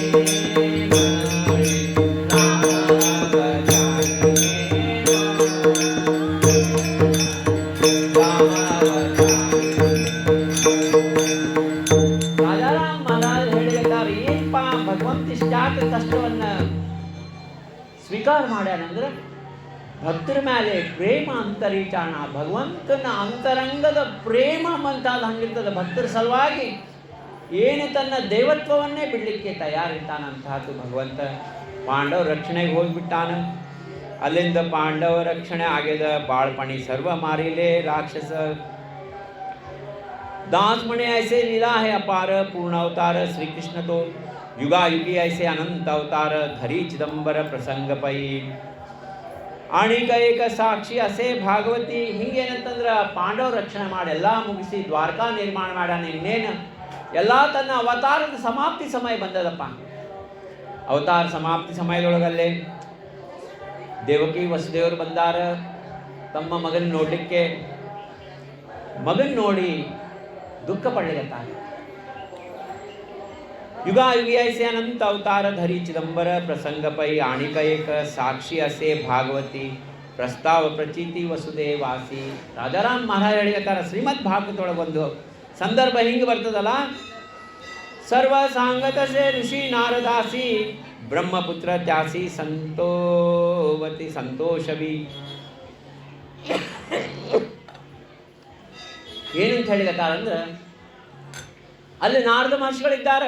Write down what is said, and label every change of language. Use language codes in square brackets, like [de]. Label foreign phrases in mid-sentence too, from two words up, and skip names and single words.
[kn] ರಾಜಾರಾಮ್ ಮಹಾರಾಜ್ ಹೇಳಿದ್ದಾರೆ, ಏನಪ್ಪ ಭಗವಂತ ಇಷ್ಟಾಕ ಕಷ್ಟವನ್ನ ಸ್ವೀಕಾರ ಮಾಡ್ಯಾನಂದ್ರೆ ಭಕ್ತರ ಮೇಲೆ ಪ್ರೇಮ ಅಂತರೀಚಾಣ, ಭಗವಂತನ ಅಂತರಂಗದ ಪ್ರೇಮ ಮಂತಾದ ಹಂಗಿರ್ತದೆ. ಭಕ್ತರ ಸಲುವಾಗಿ ಏನು ತನ್ನ ದೇವತ್ವವನ್ನೇ ಬಿಡಲಿಕ್ಕೆ ತಯಾರಿರ್ತಾನಂತಹದ್ದು ಭಗವಂತ. ಪಾಂಡವ ರಕ್ಷಣೆಗೆ ಹೋಗ್ಬಿಟ್ಟಾನ. ಅಲ್ಲಿಂದ ಪಾಂಡವ ರಕ್ಷಣೆ ಆಗ್ಯದ. [mr] बाळपणी सर्व मारिले राक्षस. दासमणे ऐसे लीला है अपार, पूर्ण अवतार श्री कृष्ण तो युगा युगी ऐसे अनंत अवतार, धरी चिदंबर प्रसंग पै आणिक एक साक्षी असे भागवती. [kn] ಹಿಂಗೇನಂತಂದ್ರೆ ಪಾಂಡವ ರಕ್ಷಣೆ ಮಾಡಿ ಎಲ್ಲ ಮುಗಿಸಿ ದ್ವಾರಕಾ ನಿರ್ಮಾಣ ಮಾಡ್ಯಾನ. ಇನ್ನೇನು ಎಲ್ಲ ತನ್ನ ಅವತಾರದ ಸಮಾಪ್ತಿ ಸಮಯ ಬಂದದಪ್ಪ. ಅವತಾರ ಸಮಾಪ್ತಿ ಸಮಯದೊಳಗಲ್ಲೇ ದೇವಕಿ ವಸುದೇವರು ಬಂದಾರ ತಮ್ಮ ಮಗನ ನೋಡಲಿಕ್ಕೆ. ಮಗನ್ ನೋಡಿ [mr] दुख पडलेता. युगायुगी ऐसे अनंत अवतार, धरी चिदंबर प्रसंग पै आणिक एक साक्षी असे भागवती, प्रस्ताव प्रचिति वसुदेवासी. [kn] ರಾಜಾರಾಮ್ ಮಹಾರಾಜ್ ಹೇಳಿರ್ತಾರ, ಶ್ರೀಮದ್ ಭಾಗವತದೊಳಗೊಂದು ಸಂದರ್ಭ ಹಿಂಗೆ ಬರ್ತದಲ್ಲ, [mr] सर्व सांगतसे ऋषी नारदासी, ब्रह्मपुत्र त्यासी संतोवती संतोषवी. [kn] ಏನಂತ ಹೇಳಿಗತ್ತಾರಂದ್ರೆ, ಅಲ್ಲಿ ನಾರದ ಮಹರ್ಷಿಗಳಿದ್ದಾರೆ.